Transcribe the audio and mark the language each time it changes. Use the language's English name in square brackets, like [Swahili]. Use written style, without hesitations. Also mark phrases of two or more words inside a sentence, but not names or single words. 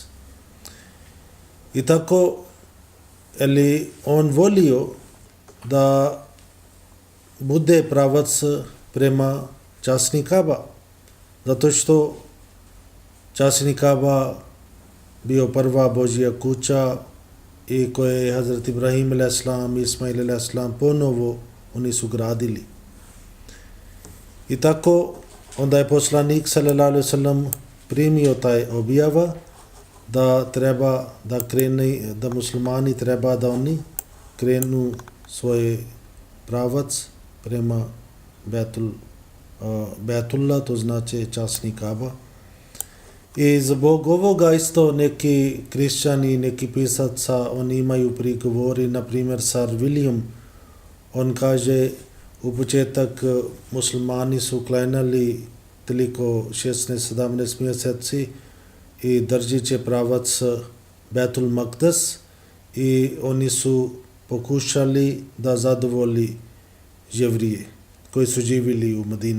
[Bosnian] I tako on volio da bude pravac prema časni Kaba, zato što časni Kaba bio prva Božja kuća i koje je Hazrat Ibrahim a.s. i Ismail a.s. ponovo oni su gradili. I tako onda je poslanik [Arabic] صلى الله عليه وسلم [Bosnian] primio taj objava da treba da krene, da muslimani treba da oni krenu svoj pravac prema Betullah, to znači časni Kaba. I zbog ovoga isto neki kršćani, neki pisaca, oni imaju prigovori, na primjer Sir William, on kaže u početak muslimani su klanjali toliko 16-17 mjeseci i držeći pravac Betul Maktis i oni su pokušali da zadovolji Jevrije koji su živjeli u Medina.